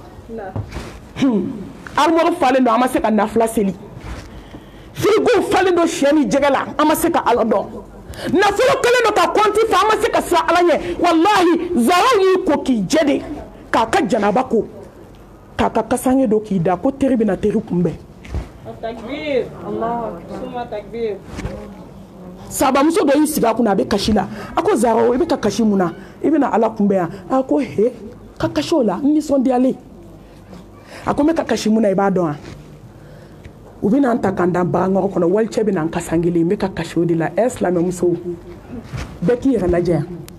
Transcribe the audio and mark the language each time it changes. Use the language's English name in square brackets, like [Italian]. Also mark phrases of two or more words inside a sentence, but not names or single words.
[Bambara] armoire falen don an ma se ka nafila seli frigo falen don sɛ ni jɛgɛ la an ma se ka ala dɔn nafolo kelen don ka kɔnti fa an ma se ka siran ala ɲɛ wallahi zaraw y'i ko k'i jɛ de k'a ka janaba ko k'a ka kasange don k'i da ko teri bɛna teri kunbɛn takbir Allah suma takbir sabamuso dɔ y'i sigi a kunna a bɛ kasi la a ko zaraw i bɛ ka kasi mun na i bɛna ala kunbɛn yan a ko he ka kasi o la n nisɔndiyalen a ko n bɛ ka kasi mun na i b'a dɔn wa u bɛ na n ta ka n da baganɔgɔ kɔnɔ walicɛ bɛ na n kasa n kelen n bɛ ka kasi o de la silamɛmusow bɛɛ k'i yɛrɛ lajɛ yan